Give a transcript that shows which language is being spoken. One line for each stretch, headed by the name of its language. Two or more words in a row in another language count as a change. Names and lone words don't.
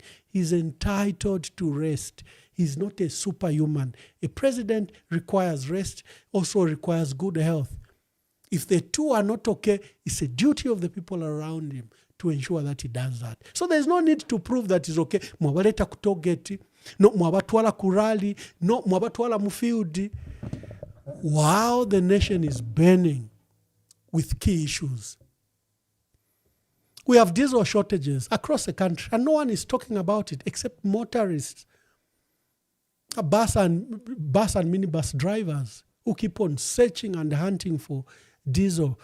English: He's entitled to rest. He's not a superhuman. A president requires rest, also requires good health. If the two are not okay, it's a duty of the people around him to ensure that he does that. So there's no need to prove that he's okay.
Bemba: Mwabaleta kutogeti, no mwabatwala kurali, no mwabatwala mufiudi.
English: While the nation is burning with key issues. We have diesel shortages across the country, and no one is talking about it except motorists, bus and minibus drivers who keep on searching and hunting for diesel.